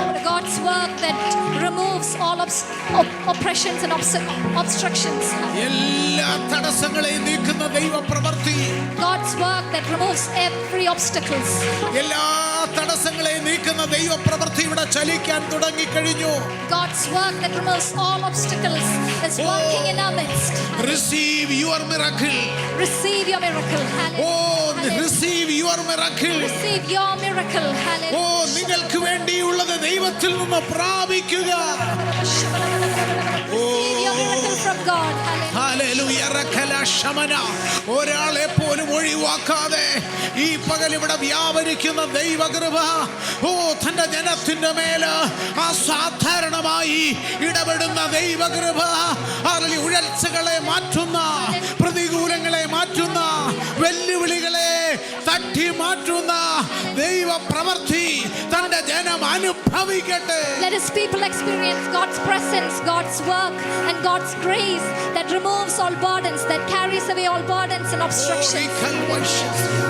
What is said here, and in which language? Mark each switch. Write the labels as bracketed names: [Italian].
[English] God's work that removes all oppressions and obstructions. [Malayalam] എല്ലാ തടസ്സങ്ങളെയും നീക്കുന്ന ദൈവപ്രവൃത്തി. [English] God's work that removes every obstacles. [Malayalam] എല്ലാ തടസ്സങ്ങളെയും നീക്കുന്ന ദൈവപ്രവൃത്തി ഇവിടെ ചലിക്കാൻ തുടങ്ങിക്കഴിഞ്ഞു. [English] God's work that removes all obstacles is working in our midst. Receive your miracle. Receive your miracle. Hallelujah. Oh, receive your miracle. Receive your miracle. Hallelujah. [Malayalam] ഓ നിങ്ങൾക്ക് വേണ്ടിയുള്ളത് ദൈവത്തിൽ നിന്ന് പ്രാപിക്കുക. [English] Receive your miracle from God. Hallelujah. [Malayalam] Hallelujah. റഖല ശമന. ഒരാളെ പോലും ഒഴിവാക്കാതെ ഈ പകൽ ഇവിടെ വ്യാപരിക്കുന്ന ദൈവകൃപ, ഓ തന്റെ ജനത്തിന്റെ മേല് അസാധാരണമായി ഇടപെടുന്ന ദൈവകൃപ, അതിൽ ഉഴൽച്ചകളെ മാറ്റുന്ന, പ്രതികൂലങ്ങളെ മാറ്റുന്ന, വെല്ലുവിളികളെ തട്ടി മാറ്റുന്ന ദൈവ പ്രവൃത്തി തന്റെ ജനം അനുഭവിക്കട്ടെ. [English] Let His people experience God's presence, God's work, and God's grace that removes all burdens, that carries away all burdens and obstructions.